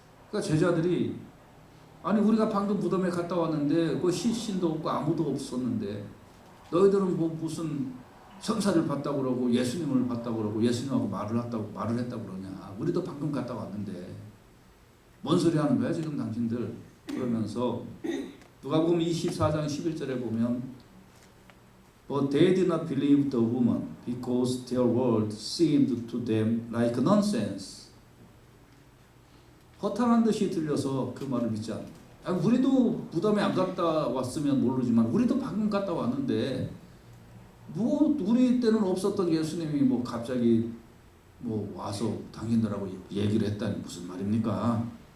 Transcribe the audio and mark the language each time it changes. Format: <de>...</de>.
<ko>그러니까 제자들이, 아니 우리가 방금 무덤에 갔다 왔는데 그 시신도 없고 아무도 없었는데 너희들은 뭐 무슨 천사를 봤다고 그러고 예수님을 봤다고 그러고 예수님하고 말을 했다고 그러냐. 우리도 방금 갔다 왔는데 뭔 소리 하는 거야 지금 당신들. 그러면서 누가복음 24장 11절에 보면</ko> <en>But they did not believe the woman because their word seemed to them like nonsense.</en> <ko>허탄한 듯이 들려서 그 말을 믿지 않는다. 우리도 무덤에 안 갔다 왔으면 모르지만 우리도 방금 갔다 왔는데 뭐 우리 때는 없었던 예수님이 뭐 갑자기 뭐 와서 당신들하고 얘기를 했다니 무슨 말입니까?</ko>